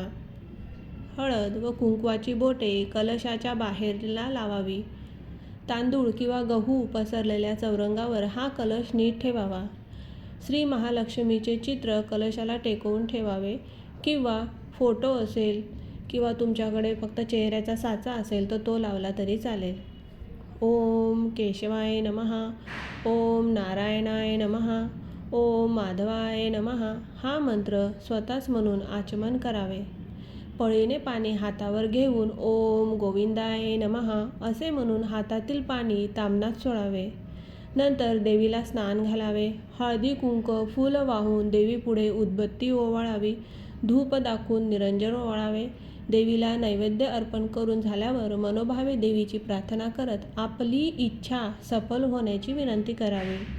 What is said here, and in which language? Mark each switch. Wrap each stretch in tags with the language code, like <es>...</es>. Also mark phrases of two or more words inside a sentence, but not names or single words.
<mr>हळद व कुंकवाची बोटे कलशाच्या बाहेरला लावावी. तांदूळ किंवा गहू पसरलेल्या चौरंगावर हा कलश नीट ठेवावा. श्री महालक्ष्मीचे चित्र कलशाला टेकवून ठेवावे किंवा फोटो असेल किंवा तुमच्याकडे फक्त चेहऱ्याचा साचा असेल तर तो लावला तरी चालेल.</mr> <sa>ओम केशवाय नमः, ओम नारायणाय नमः, ओम माधवाय नमः</sa> <mr>हा मंत्र स्वतःच म्हणून आचमन करावे. पळीने पाणी हातावर घेऊन</mr> <sa>ओम गोविंदाय नमः</sa> <mr>असे म्हणून हातातील पाणी ताम्हणात सोडावे. नंतर देवीला स्नान घालावे. हळदी कुंक फूल वाहून देवीपुढे उदबत्ती ओवाळावी. धूप दाखवून निरंजन ओवाळावे. देवीला नैवेद्य अर्पण करून झाल्यावर मनोभावे देवीची प्रार्थना करत आपली इच्छा सफल होण्याची विनंती करावी.</mr>